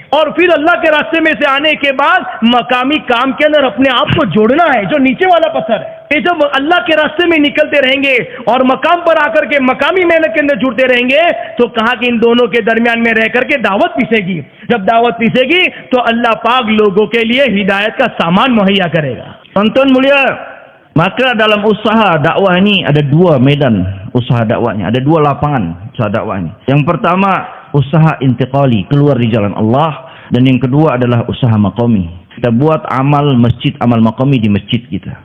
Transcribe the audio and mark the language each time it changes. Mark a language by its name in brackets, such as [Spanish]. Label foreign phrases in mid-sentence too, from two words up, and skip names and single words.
[Hindi] और फिर अल्लाह के रास्ते में से आने के बाद मकामी काम के अंदर अपने आप को जोड़ना है, जो नीचे वाला पत्थर है। ये जब अल्लाह के रास्ते में निकलते रहेंगे और मकाम पर आकर के मकामी मेहनत के अंदर जुड़ते रहेंगे, तो कहा कि इन दोनों के दरमियान में रह करके दावत पीसेगी। जब दावत पीसेगी तो अल्लाह पाक लोगों के लिए हिदायत का सामान मुहैया करेगा। [Indonesian] Tonton mulia, maka dalam usaha dakwah ini ada dua medan usaha dakwahnya, ada dua lapangan usaha dakwah ini. Yang pertama usaha intiqali, keluar di jalan Allah, dan yang kedua adalah usaha maqami. Kita buat amal masjid, amal maqami di masjid kita.